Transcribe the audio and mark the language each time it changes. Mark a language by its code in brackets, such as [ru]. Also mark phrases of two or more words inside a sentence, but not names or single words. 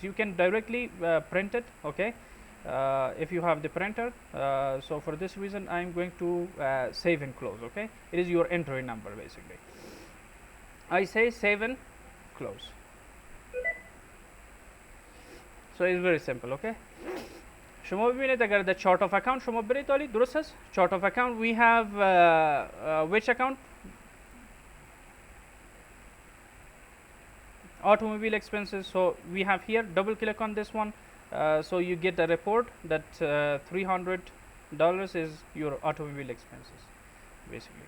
[en] You can directly print it, okay? If you have the printer. So for this reason, I am going to save and close, okay? It is your entry number basically. I say save and close. So it's very simple, okay? [fa] شما ببینید اگر در [en] chart of account [fa] شما برید عالی. درست است؟ [en] chart of account we have which account? Automobile expenses. So we have here, double click on this one. So you get a report that $300 is your automobile expenses basically.